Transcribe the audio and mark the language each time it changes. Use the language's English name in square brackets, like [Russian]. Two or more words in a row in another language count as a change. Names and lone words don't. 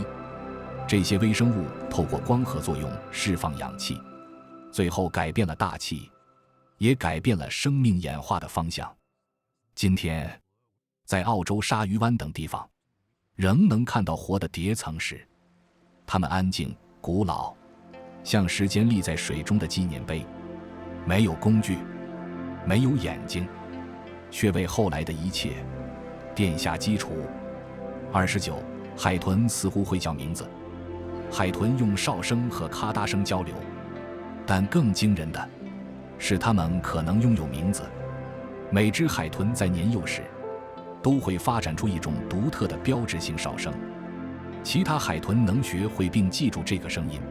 [Chinese] 這些微生物透過光合作用釋放氧氣，最後改變了大氣，也改變了生命演化的方向。今天，在澳洲鯊魚灣等地方，仍能看到活的疊层石，它們安靜、古老，像时間立在水中的紀念碑，沒有工具，沒有眼睛，卻為後來的一切奠下基礎。29. 海豚似乎會叫名字，海豚用哨聲和咔嗒聲交流，但更驚人的是，它們可能擁有名字。每只海豚在年幼時都會發展出一種獨特的標誌性哨聲，其他海豚能學會並記住這個聲音。